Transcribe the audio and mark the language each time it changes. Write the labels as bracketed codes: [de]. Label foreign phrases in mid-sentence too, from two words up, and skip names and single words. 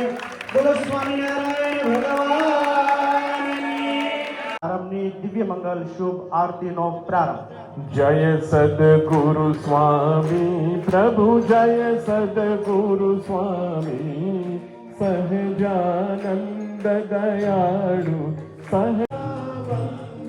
[gu] બોલો સ્વામિનારાયણ ભગવાનની. આરંભની દિવ્ય મંગલ શુભ આરતીનો પ્રારંભ. [hi] जय सद्गुरु स्वामी प्रभु जय सद्गुरु स्वामी सहजानंद दयाळु सह